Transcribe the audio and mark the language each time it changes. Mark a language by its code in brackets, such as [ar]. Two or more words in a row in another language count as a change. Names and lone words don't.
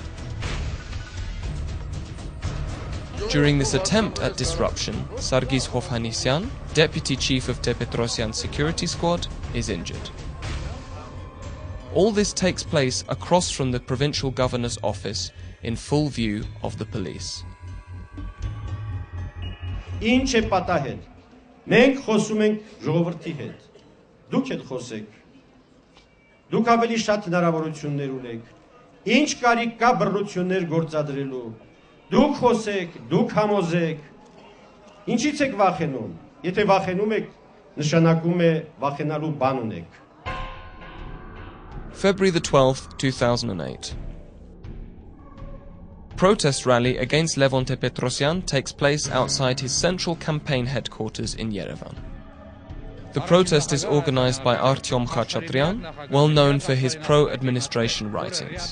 [en] During this attempt at disruption, Sargis Hovhannisyan, deputy chief of Tepetrosyan's security squad, is injured. All this takes place across from the provincial governor's office in full view of the police. [hy] Ինչ է պատահել։ Մենք խոսում ենք ժողովրդի հետ։ Դուք եք խոսեք։ Դուք ավելի շատ հնարավորություններ ունեք։ Ինչ կարիք կա բռնություններ գործադրելու։ Դուք խոսեք, դուք համոզեք։ Ինչից եք վախենում։ Եթե վախենում եք, նշանակում է վախենալու բան ունեք։ [en] February the 12th, 2008. Protest rally against Levon Tepetrosyan takes place outside his central campaign headquarters in Yerevan. The protest is organized by Artyom Khachatryan, well known for his pro-administration writings.